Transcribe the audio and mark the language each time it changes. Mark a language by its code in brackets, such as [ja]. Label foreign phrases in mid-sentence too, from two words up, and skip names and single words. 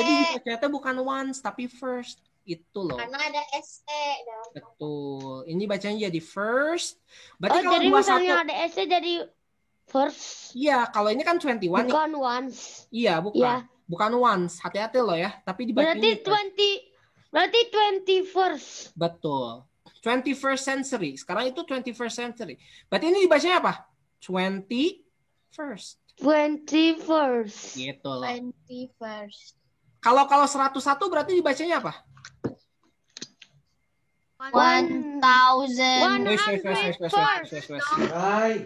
[id] Jadi ternyata bukan ones tapi first. Itu loh. Karena ada ST. Betul. Ini bacanya jadi first. Oh, Berarti kalau jadi 21 misalnya ada S jadi first, iya, kalau ini kan 21 nih. bukan once. Iya, bukan. Iya. Bukan once. Hati-hati loh ya. Tapi dibacanya Berarti [en] first. 21st. Betul. 21st century. Sekarang itu 21st century. [id] Berarti ini dibacanya apa? [en] 21st. 21st. [id] Gitu loh. [en] 21st. [id] Kalau 101 berarti dibacanya apa? 1,000. Rai.